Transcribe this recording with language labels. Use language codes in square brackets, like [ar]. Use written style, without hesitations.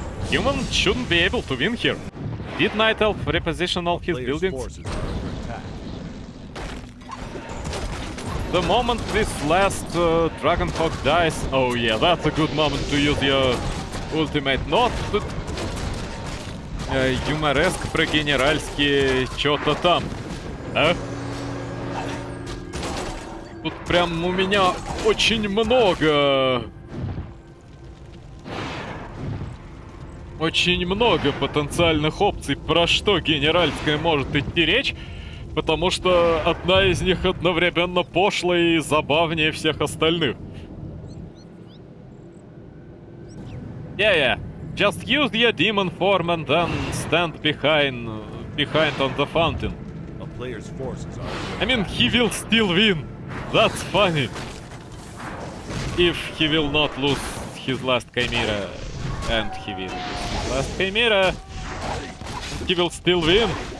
[en] Human shouldn't be able to win here. Did Night Elf reposition all his Players' buildings? forces are under attack. The moment this last Dragonhawk dies... Oh yeah, that's a good moment to use your ultimate. [ru] Not юмореск про генеральские чё-то там. А? Тут прям у меня очень много... Очень много потенциальных опций, про что генеральская может идти речь, потому что одна из них одновременно пошлая и забавнее всех остальных. [en] Yeah. Just use your demon form and then stand behind on the fountain. A player's forces are under I mean, he will still win. That's funny. If he will not lose his last Chimera, and he will lose his last Chimera, he will still win.